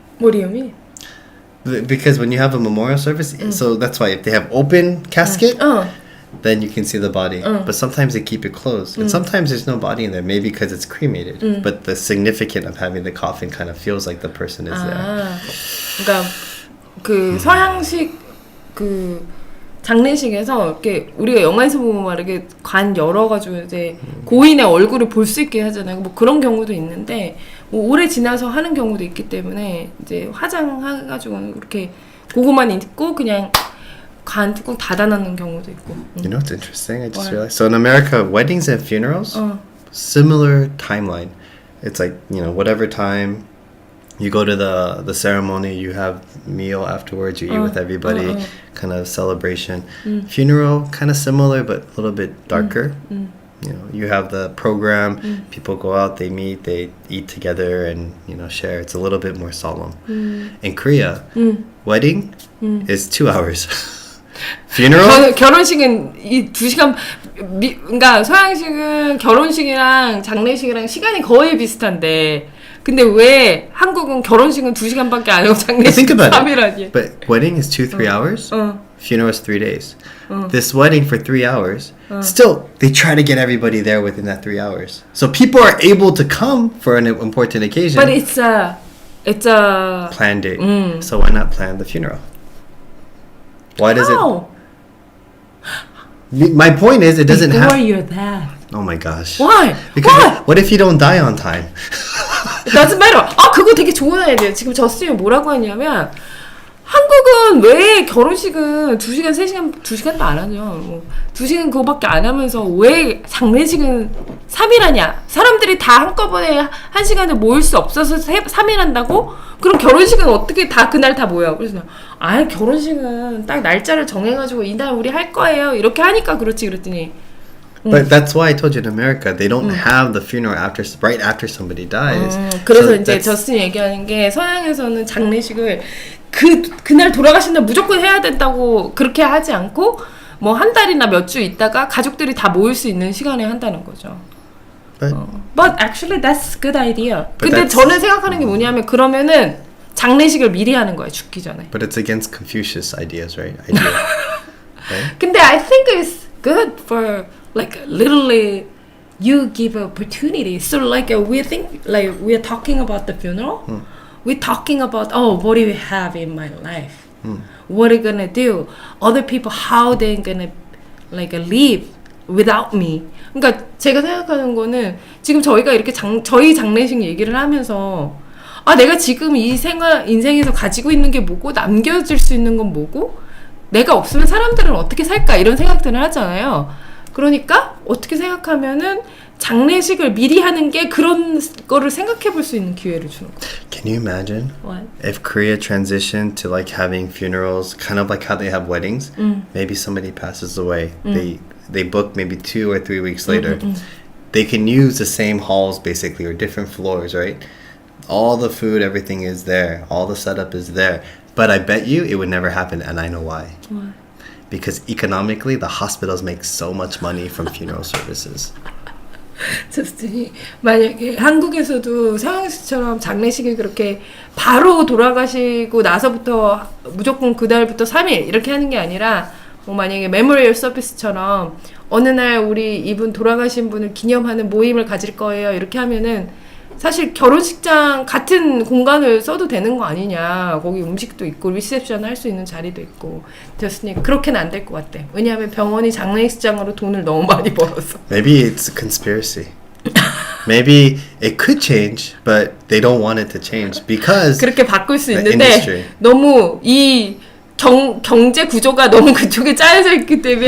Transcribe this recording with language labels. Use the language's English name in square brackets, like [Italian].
[English] What do you mean? Because when you have a memorial service, so that's why if they have open casket, then you can see the body. But sometimes they keep it closed. And sometimes there's no body in there, maybe because it's cremated. But the significance of having the coffin kind of feels like the person is there. [Korean] 그러니까 그 서양식 그 장례식에서 이렇게 우리가 영화에서 보면 막 이렇게 관 열어가지고 이제 고인의 얼굴을 볼 수 있게 하잖아요. 뭐 그런 경우도 있는데 뭐 오래 지나서 하는 경우도 있기 때문에 이제 화장해가지고 이렇게 그거만 입고 그냥 관 뚜껑 닫아놓는 경우도 있고. [English] You know what's interesting? I just realized. So in America, weddings and funerals, similar timeline. It's like, you know, whatever time you go to the ceremony, you have meal afterwards, you eat with everybody, kind of celebration. Funeral, kind of similar, but a little bit darker. You know, you have the program, people go out, they meet, they eat together and, you know, share. It's a little bit more solemn. In Korea, wedding is 2 hours. Funeral? [Korean] 결혼식은 이 2시간 그러니까 서양식은 결혼식이랑 장례식이랑 시간이 거의 비슷한데 근데 왜 한국은 결혼식은 2시간밖에 안 하고 장례식은 3일하지? [English] But wedding is 2-3 hours. Funeral is 3 days. This wedding for 3 hours. Still, they try to get everybody there within that 3 hours. So people are able to come for an important occasion. But it's a planned date. So why not plan the funeral? Why does How? it? My point is, it doesn't Before have. you're that. Oh my gosh. Why? Because Why? what if you don't die on time? It doesn't matter. [Korean] 그거 되게 좋은 아이디어예요. 지금 저스틴이 뭐라고 하냐면 한국은 왜 결혼식은 2시간, 3시간, 2시간도 안 하죠. 뭐 2시간 그거밖에 안 하면서 왜 장례식은 3일 하냐? 사람들이 다 한꺼번에 1시간에 모일 수 없어서 3일 한다고? 그럼 결혼식은 어떻게 다 그날 다 모여? 그래서 결혼식은 딱 날짜를 정해가지고 이날 우리 할 거예요. 이렇게 하니까 그렇지 그랬더니 [English] But that's why I told you in America they don't have the funeral right after somebody dies. [Korean] 그래서 [English] So [Korean] 이제 저스틴이 얘기하는 게 서양에서는 장례식을 그날 돌아가신 날 무조건 해야 된다고 그렇게 하지 않고 뭐 한 달이나 몇 주 있다가 가족들이 다 모일 수 있는 시간에 한다는 거죠. [English] But actually that's a good idea. [Korean] 근데 저는 생각하는 게 뭐냐면 그러면은 장례식을 미리 하는 거예요. 죽기 전에. [English] But it's against Confucius ideas, right? Right? 근데 I think it's good for like literally you give opportunity. So like we're talking about the funeral. We're talking about what do we have in my life? What are you gonna do? Other people how they gonna like live without me? [Korean] 그러니까 제가 생각하는 거는 지금 저희가 이렇게 저희 장례식 얘기를 하면서 내가 지금 이 인생에서 가지고 있는 게 뭐고 남겨질 수 있는 건 뭐고 내가 없으면 사람들은 어떻게 살까 이런 생각들을 하잖아요. 그러니까 어떻게 생각하면은 장례식을 미리 하는 게 그런 거를 생각해 볼 수 있는 기회를 주는 거예요. [English] Can you imagine What? if Korea transitioned to like having funerals, kind of like how they have weddings? Maybe somebody passes away. They book maybe 2 or 3 weeks later. They can use the same halls basically or different floors, right? All the food, everything is there. All the setup is there. But I bet you it would never happen, and I know why. Why? Because economically, the hospitals make so much money from funeral services. [Korean] 저스틴이 만약에 한국에서도 서양식처럼 장례식이 그렇게 바로 돌아가시고 나서부터 무조건 그날부터 3일 이렇게 하는 게 아니라 뭐 만약에 메모리얼 서비스처럼 어느 날 우리 이분 돌아가신 분을 기념하는 모임을 가질 거예요 이렇게 하면은 사실 결혼식장 같은 공간을 써도 되는 거 아니냐. 거기 음식도 있고 리셉션 할 수 있는 자리도 있고. 저스틴이 그렇게는 안 될 것 같대. 왜냐하면 병원이 장례식장으로 돈을 너무 많이 벌어서. [English] Maybe it's a conspiracy. Maybe it could change, but they don't want it to change because [Korean] 그렇게 바꿀 수 있는데 [English] industry. [Korean] 너무 이 경제 구조가 너무 그쪽에 짜여져 있기 때문에.